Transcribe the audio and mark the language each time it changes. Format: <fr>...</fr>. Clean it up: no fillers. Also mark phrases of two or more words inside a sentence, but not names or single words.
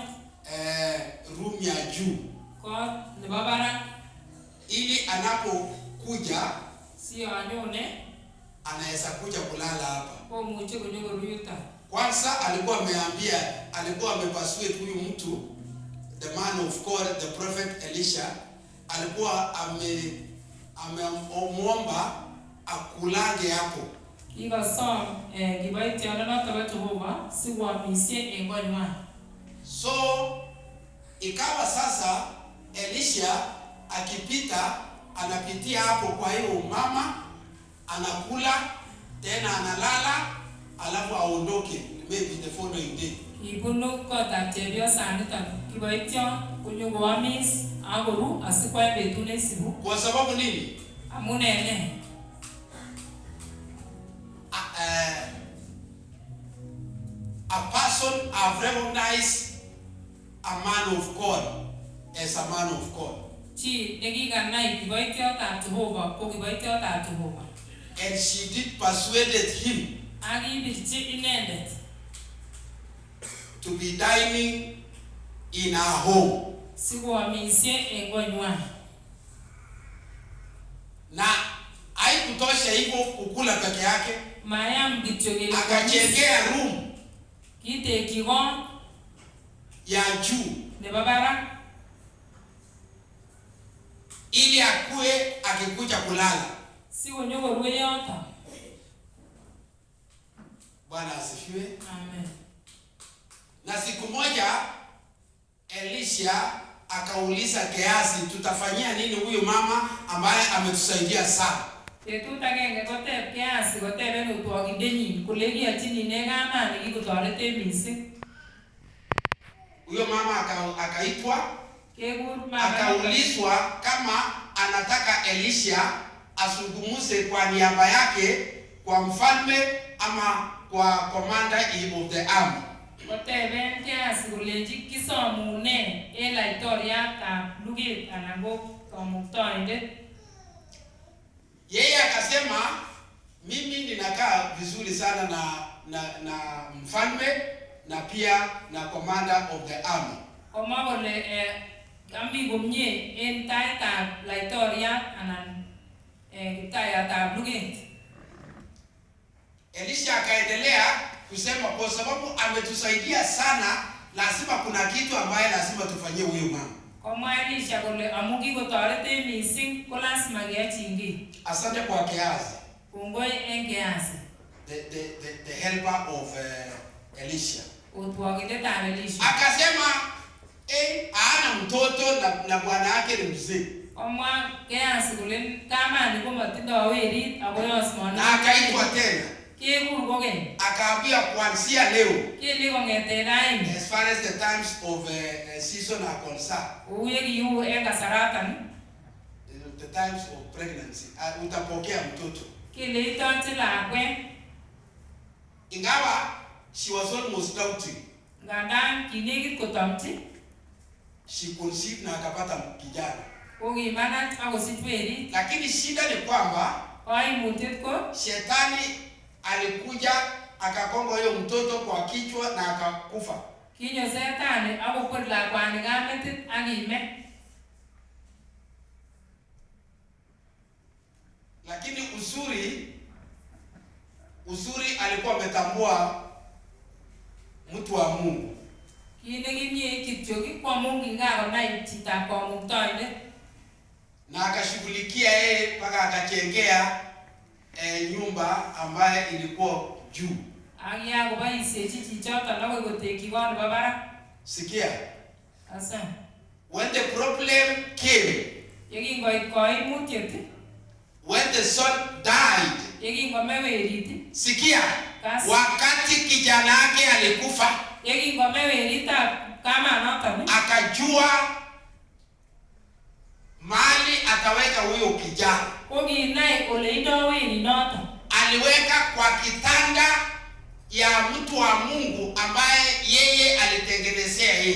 <sw>room ya juu kwa ne babara, ili anapokuja sio anyone anaweza kuja kulala hapa.</sw> <kln>Kwa muche kunyongo ruyuta.</kln> <sw>Kwanza alikuwa amepasuet huyu mtu,</sw> <en>the man of God, the prophet Elisha,</en> <sw>alikuwa amemuomba akulange hapo.</sw> <kln>Iga som gibaiti alana tabato homa siwa misie engonywa.</kln> <sw>So ikawa sasa Elisha akipita anapitia hapo, kwa hiyo mama anakula tena analala alafu aondoke</sw> <en>maybe the following day.</en> <kln>Ibunu kotab chepyosaniton kiboityo konyokoamis akoru asikwa betut neisibu.</kln> <sw>Kwa sababu nini?</sw> <kln>Amun ene</kln> <en>a person have recognized a man of God as a man of God.</en> <kln>Chi nekikanai kiboityotab Jehova ko kiboityotab Jehova.</kln> <en>And she did persuaded him</en> <kln>Akibirchi inendet</kln> <en>to be dining in her home.</en> <kln>Sikoamisye eng konywan.</kln> <sw>Na haikutosha hivyo kukula peke yake.</sw> <kln>Mayam kityo kile</kln> <sw>akachengea room</sw> <kln>kitekyi kot</kln> <sw>ya juu</sw> <kln>nebo barak</kln> <sw>ili akue akikuja kulala.</sw> <kln>Sikonyokorue yoto.</kln> <sw>Bwana asifiwe. Amen. Na siku moja Elisha akauliza Gehazi, tutafanyia nini huyu mama ambaye ametusaidia sana?</sw> <kln>Betut agenge koteb Gehazi koteben utwokindenyin kole kiyachini ne kamani kikotorete mising.</kln> <sw>Huyo mama akaitwa, akaulizwa kama anataka Elisha azungumze kwa niaba yake kwa mfalme ama kwa</sw> <en>commander of the army.</en> <kln>Koteben Gehazi kolenji kisomune en laitoriatab luget anan ko kamuktoindet.</kln> <sw>Yeye akasema mimi ninakaa vizuri sana na mfalme na pia na</sw> <en>commander of the army.</en> <kln>Koma kole ami komye en taitab laitoriat anan kiptayatab luget.</kln> <sw>Elisha akaendelea kusema kwa sababu ametusaidia sana, lazima kuna kitu ambaye lazima tufanyie huyo mama.</sw> <kln>Koma Elisha kole amu kikotorete mising ko lazima keyachingi.</kln> <sw>Asante kwa Gehazi.</sw> <kln>Kongoi en Gehazi.</kln> <en>The helper of Elisha.</en> <kln>Utwokindetab Elisha.</kln> <sw>Akasema ana mtoto na bwana yake ni mzee.</sw> <kln>Koma Gehazi kole kamani ko matindo werit ako yosmona.</kln> <sw>Na akaitwa tena.</sw> <kln>Kekur kokeny.</kln> <sw>Akaambia kuanzia leo.</sw> <kln>Kele kongete raini.</kln> <en>As far as the times of season are concerned.</en> <kln>Uye kiyu en kasaratan.</kln> <en>The times of pregnancy.</en> <sw>Utapokea mtoto.</sw> <kln>Kele itonchi lakwet.</kln> <en>Ingawa she was almost doubting.</en> <kln>Ngandan kinekit kotomchi.</kln> <en>She conceived</en> <sw>na akapata kijana.</sw> <kln>Kokimanach akosich werit.</kln> <sw>Lakini shida ni kwamba</sw> <kln>Koimutiet ko</kln> <sw>shetani alikuja akakonga huyo mtoto kwa kichwa na akakufa.</sw> <kln>Kinyo setani akokwer lakwani kametit akime.</kln> <sw>Lakini uzuri alikuwa ametambua mtu wa Mungu.</sw> <kln>Kine kimye kityo</kln> <sw>kwa Mungu</sw> <kln>ngakonai chitab kamuktoindet.</kln> <sw>Na akashughulikia yeye mpaka akachengea nyumba ambaye ilikuwa juu.</sw> <kln>Akia koboisiechi chichoton akoi kotekyi kot nebo barak.</kln> <sw>Sikia. Asa.</sw> <en>When the problem came,</en> <kln>Yekingoit koimutiet,</kln> <en>when the son died,</en> <kln>yekingome werit,</kln> <sw>sikia, wakati kijana yake alikufa,</sw> <kln>yekingome weritab kamanoton,</kln> <sw>akajua mali ataweka huyo kijana.</sw> <kln>Kokinai ole indo werinoton.</kln> <sw>Aliweka kwa kitanda ya mtu wa Mungu ambaye yeye alitengenezea yeye.</sw>